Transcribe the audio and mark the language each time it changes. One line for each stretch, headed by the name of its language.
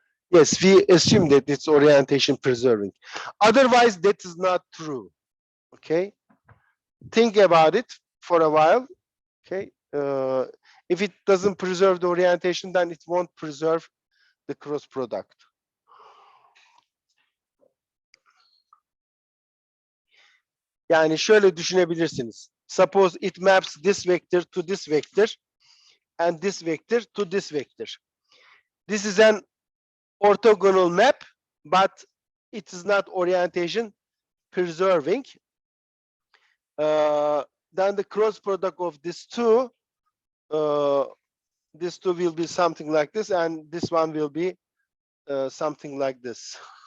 English: Yes, we assume that it's orientation preserving. Otherwise, that is not true. Okay, think about it for a while. Okay, if it doesn't preserve the orientation, then it won't preserve the cross product.
Turkish: Yani şöyle düşünebilirsiniz.
English: Suppose it maps this vector to this vector and this vector to this vector. This is an orthogonal map, but it is not orientation preserving. Then the cross product of these two will be something like this, and this one will be something like this.